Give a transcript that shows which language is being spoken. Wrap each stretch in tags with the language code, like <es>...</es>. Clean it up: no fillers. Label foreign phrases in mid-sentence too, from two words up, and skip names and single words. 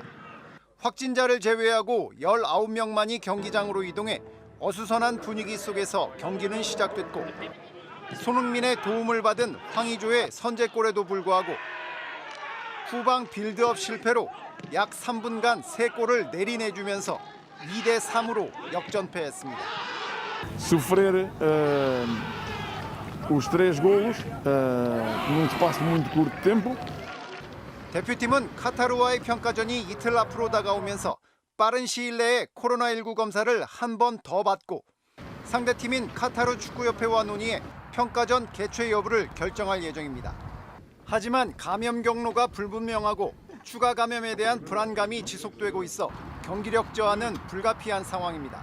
<ko>확진자를 제외하고 19명만이 경기장으로 이동해 어수선한 분위기 속에서 경기는 시작됐고 손흥민의 도움을 받은 황의조의 선제골에도 불구하고 후방 빌드업 실패로 약 3분간 3골을 내리내주면서 2대3으로 역전패했습니다.</ko> <pt>Sofrer os 3 golos num espaço muito curto de tempo.</pt> <ko>대표팀은 카타르와의 평가전이 이틀 앞으로 다가오면서 빠른 시일 내에 코로나19 검사를 한 번 더 받고 상대팀인 카타르 축구협회와 논의해 평가전 개최 여부를 결정할 예정입니다. 하지만 감염 경로가 불분명하고 추가 감염에 대한 불안감이 지속되고 있어 경기력 저하는 불가피한 상황입니다.</ko>